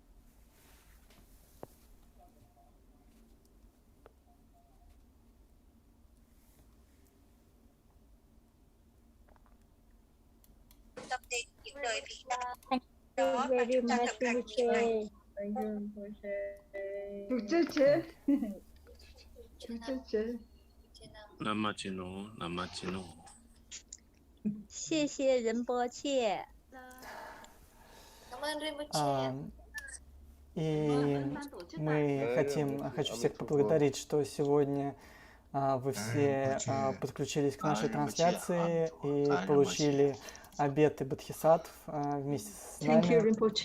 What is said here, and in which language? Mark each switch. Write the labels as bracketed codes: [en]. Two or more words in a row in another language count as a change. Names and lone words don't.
[en] Very much, Rinpoche. Namachino. [zh] 谢谢仁波切。 [ru] И хочу всех поблагодарить, что сегодня вы все подключились к нашей трансляции и получили обеты бодхисаттв вместе с нами.